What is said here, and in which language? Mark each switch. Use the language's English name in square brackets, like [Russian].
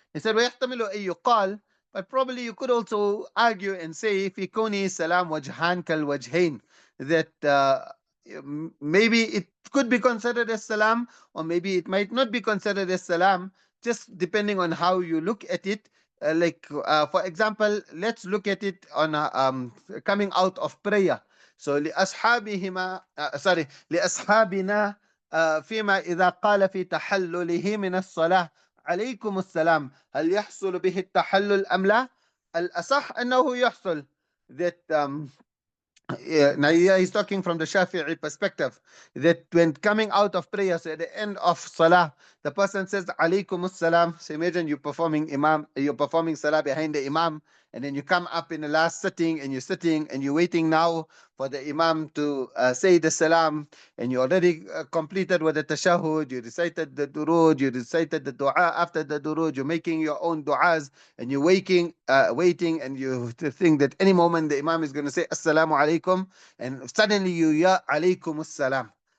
[English] He said, [Arabic] ويحتمل أن يقال, [English] but probably you could also argue and say [Arabic] في كونه سلام وجهان كالوجهين, [English] that maybe it could be considered as salam or maybe it might not be considered as salam, just depending on how you look at it. For example, let's look at it on coming out of prayer. So [Arabic] لأصحابهما [English] sorry [Arabic] لأصحابنا فيما إذا قال في تحلله من الصلاة عليكم السلام هل يحصل به التحلل أم لا؟ الأصح أنه يحصل. [English] That now here he's talking from the Shafi'i perspective, that when coming out of prayer, so at the end of salah, the person says alaykum salam. So imagine you're performing salah behind the imam, and then you come up in the last sitting, and you're sitting and you're waiting now for the imam to say the salam, and you already completed with the tashahud, you recited the durud, you recited the dua after the durud, you're making your own du'as, and you're waiting, and you think that any moment the imam is going to say assalamu alaikum, and suddenly you hear alaikum assalam.